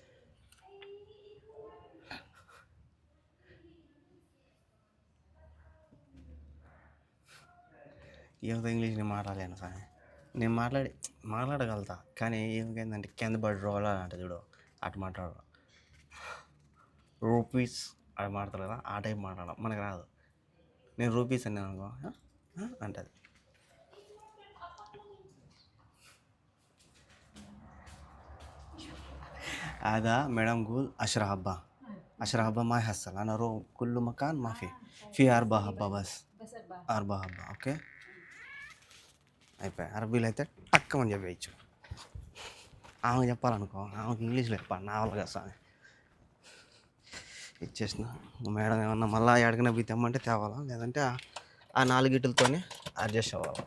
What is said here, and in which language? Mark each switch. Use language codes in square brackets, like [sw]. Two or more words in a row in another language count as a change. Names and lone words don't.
[te] ఏమితో ఇంగ్లీష్ నేను మాట్లాడలేను సార్. నేను మాట్లాడగలుగుతా, కానీ ఏమిటంటే కింద పడి రోలాలంట చూడు, అటు మాట్లాడు. రూపీస్ అది మాట్లాడతారు కదా, ఆ టైప్ మాట్లాడడం మనకు రాదు. నేను రూపీస్ అన్నాను అనుకో అంటది. [ar] هذا مدام قول 10 حبة 10 حبة ما يحصل. أنا أروح كل مكان ما في 4 حبة بس. Bas ba? [te] 4 حبة ఓకే అయిపోయి. అరబీలో అయితే టక్కమని చెప్పేయచ్చు. ఆమెకు చెప్పాలనుకో, ఆమెకి ఇంగ్లీష్లో చెప్పాలి, నా వల్ల కదా స్వామి. ఇచ్చేసిన. మేడం ఏమన్నా మళ్ళీ ఎడకనే పోయి తెమ్మంటే తేవాలా, లేదంటే ఆ 4 గిట్టులతోనే అడ్జస్ట్ అవ్వాలి.